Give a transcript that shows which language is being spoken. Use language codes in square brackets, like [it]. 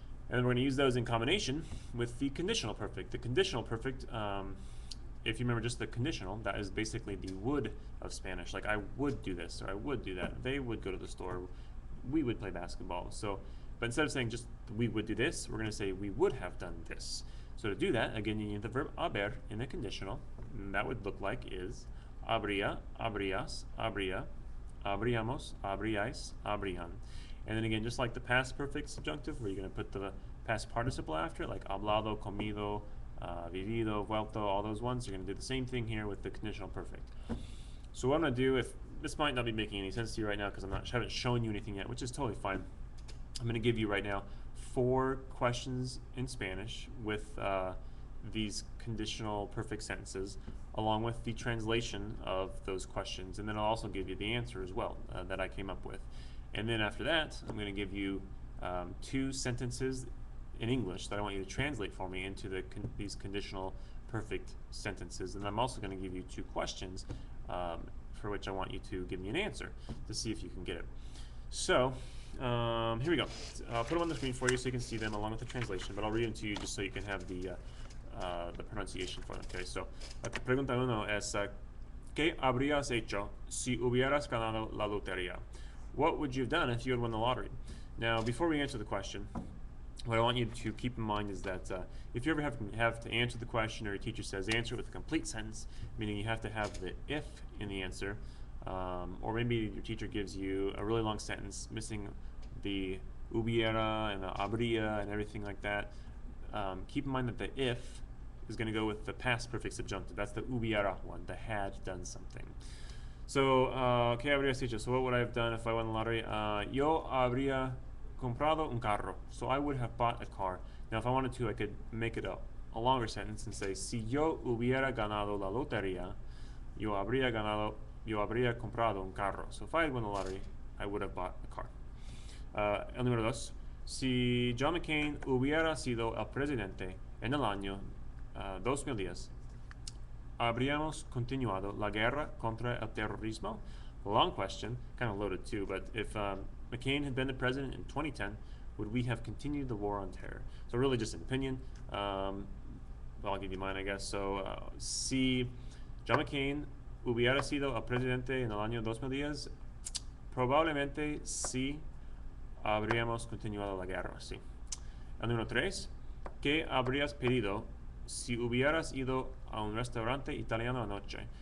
[en] And then we're going to use those in combination with the conditional perfect. The conditional perfect, if you remember just the conditional, that is basically the would of Spanish. Like I would do this or I would do that. They would go to the store. We would play basketball. So, but instead of saying just we would do this, we're going to say we would have done this. So to do that, again, you need the verb haber in the conditional. And that would look like is habría, habrías, habría, habríamos, habríais, habrían. And then again, just like the past perfect subjunctive, where you're going to put the past participle after it, like hablado, comido, vivido, vuelto, all those ones, you're going to do the same thing here with the conditional perfect. So what I'm going to do, if this might not be making any sense to you right now because I haven't shown you anything yet, which is totally fine. I'm going to give you right now 4 questions in Spanish with these conditional perfect sentences, along with the translation of those questions, and then I'll also give you the answer as well that I came up with. And then after that, I'm going to give you 2 sentences in English that I want you to translate for me into these conditional perfect sentences. And I'm also going to give you 2 questions for which I want you to give me an answer to see if you can get it. So here we go. I'll put them on the screen for you so you can see them along with the translation, but I'll read them to you just so you can have the pronunciation for them. [es] Okay, so la pregunta 1 es ¿qué habrías hecho si hubieras ganado la lotería? [en] What would you have done if you had won the lottery? Now, before we answer the question, what I want you to keep in mind is that if you ever have to answer the question, or your teacher says answer it with a complete sentence, meaning you have to have the if in the answer, or maybe your teacher gives you a really long sentence missing the hubiera and the habría and everything like that, keep in mind that the if is going to go with the past perfect subjunctive. That's the hubiera one, the had done something. So, ¿qué habrías hecho? So what would I have done if I won the lottery? [es] Yo habría comprado un carro. [en] So I would have bought a car. Now, if I wanted to, I could make it a longer sentence and say, si yo hubiera ganado la lotería, yo habría comprado un carro. So if I had won the lottery, I would have bought a car. [es] El número 2. Si John McCain hubiera sido el presidente en el año 2010, habríamos continuado la guerra contra el terrorismo? [en] Long question, kind of loaded too, but if McCain had been the president in 2010, would we have continued the war on terror? So really just an opinion. Well, I'll give you mine, I guess. [es] So, si John McCain hubiera sido el presidente en el año 2010, probablemente sí habríamos continuado la guerra, sí. El número 3, ¿qué habrías pedido si hubieras ido a un restaurante italiano anoche?